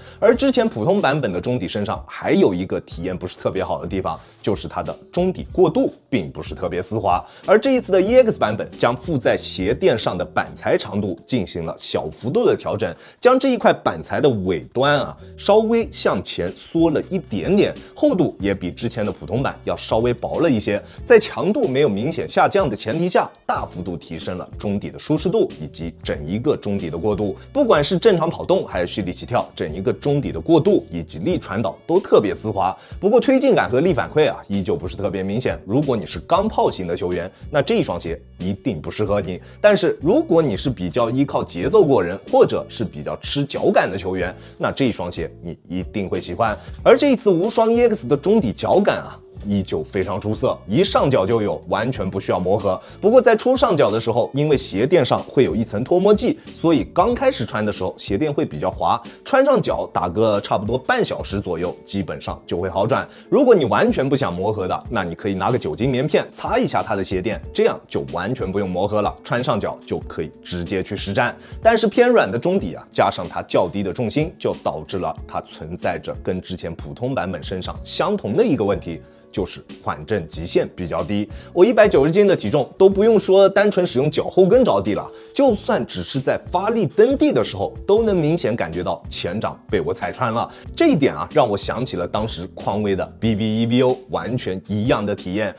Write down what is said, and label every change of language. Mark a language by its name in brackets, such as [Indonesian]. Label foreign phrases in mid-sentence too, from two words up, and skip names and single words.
[Chinese] 而之前普通版本的中底身上還有一個體驗不是特別好的地方，就是它的中底過渡並不是特別絲滑，而這一次的 EX 版本将附在鞋墊上的板材長度進行了小幅度的調整，將這一塊板材的尾端稍微向前縮了一點點，厚度也比之前的普通版要稍微薄了一些，在強度沒有明顯下降的前提下，大幅度提升了中底的舒適度以及整一個中底的過渡。不管是正常跑動還是蓄力起跳，整一個中底的過渡以及力傳導都特別絲滑。不過推進感和力反饋依舊不是特別明顯。如果你是鋼炮型的球員，那這一雙鞋一定不適合你。但是如果你是比較依靠節奏過人，或者是比較吃腳感的球員，那這一双鞋你一定会喜歡。而這一次無雙 EX 的中底腳感依舊非常出色，一上腳就有，完全不需要磨合。不过在初上腳的时候，因為鞋墊上会有一層脱模劑，所以剛開始穿的時候鞋墊會比較滑，穿上腳打個差不多半小時左右，基本上就會好轉。如果你完全不想磨合的，那你可以拿個酒精棉片擦一下它的鞋墊，這樣就完全不用磨合了，穿上腳就可以直接去實戰。但是偏軟的中底加上它較低的重心，就導致了它存在着跟之前普通版本身上相同的一個問題，就是緩震極限比較低。我190斤的體重都不用說單純使用腳後跟着地了，就算只是在發力蹬地的時候，都能明顯感覺到前掌被我踩穿了。這一點讓我想起了當時匡威的 BB1BO， 完全一樣的體驗。